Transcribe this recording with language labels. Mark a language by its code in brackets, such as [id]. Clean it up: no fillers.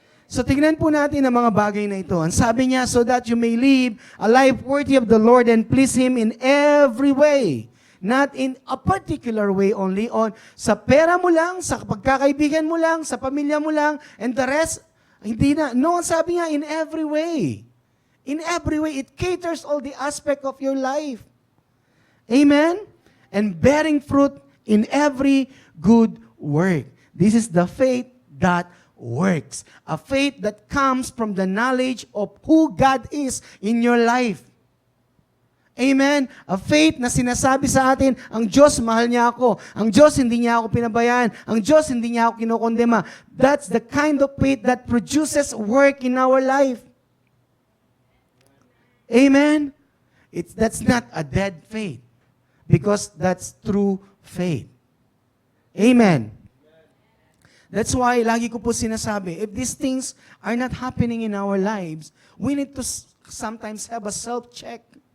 [tl] So tignan po natin ang mga bagay na ito. Ang sabi niya, [en] so that you may live a life worthy of the Lord and please Him in every way. Not in a particular way only on [tl] sa pera mo lang, sa pagkakaibigan mo lang, sa pamilya mo lang, [en] and the rest, [tl] hindi na. [en] No, [tl] sabi niya, [en] in every way. In every way, it caters all the aspect of your life. Amen? And bearing fruit in every good work. This is the faith that works. A faith that comes from the knowledge of who God is in your life. Amen? [tl] A faith na sinasabi sa atin, ang Diyos, mahal niya ako. Ang Diyos, hindi niya ako pinabayaan. Ang Diyos, hindi niya ako kinokondema. [en] That's the kind of faith that produces work in our life. Amen? That's not a dead faith. Because that's true faith. Amen? That's why, [tl] lagi ko po sinasabi, [en] if these things are not happening in our lives, we need to sometimes have a self-check.